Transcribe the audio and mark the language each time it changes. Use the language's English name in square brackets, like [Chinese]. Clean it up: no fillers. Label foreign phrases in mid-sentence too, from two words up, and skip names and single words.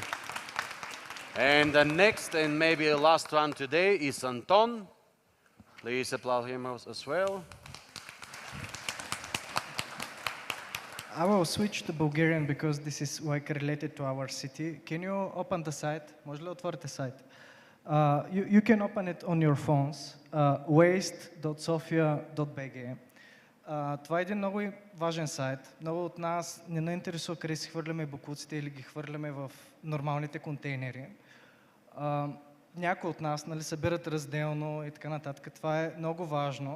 [English] And the next and maybe the last one today is Anton. Please applaud him as well. I will switch to Bulgarian because this is like related to our city. Can you open the site? [Bulgarian] Може ли отворите сайт? [English] You can open it on your phones, waste.sofia.bg. [Bulgarian] Това е един много важен сайт. Много от нас не интересува къде си хвърляме боклуците или ги хвърляме в нормалните контейнери. Някои от нас събират разделно и така нататък. Това е много важно.